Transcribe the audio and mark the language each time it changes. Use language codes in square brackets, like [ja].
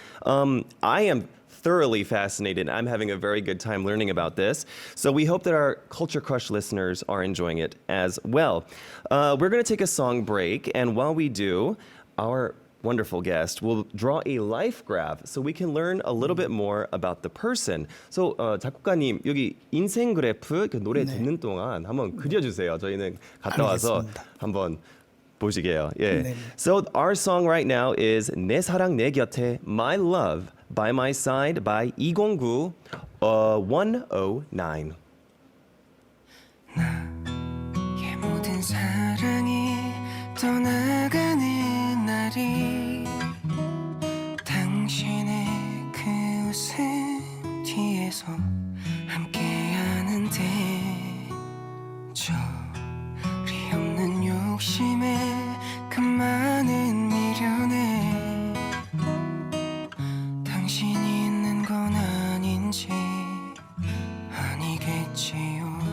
[en] I am thoroughly fascinated. I'm having a very good time learning about this. So we hope that our Culture Crush listeners are enjoying it as well. We're going to take a song break, and while we do, our wonderful guest will draw a life graph so we can learn a little bit more about the person. [ko] So 작곡가님, 여기 인생 그래프 그 노래 듣는 동안 한번 그려주세요. 저희는 갔다 와서 알겠습니다. 한번 보시게요. 예. 네. [en] So our song right now is 내 사랑 내 곁에 My Love by My Side by 209 109. [ko] 나의 모든 사랑이 떠나가는 날이 당신의 그 웃음 뒤에서 함께하는데 저리 없는 욕심에 그 많은 미련에 당신이 있는 건 아닌지 아니겠지요.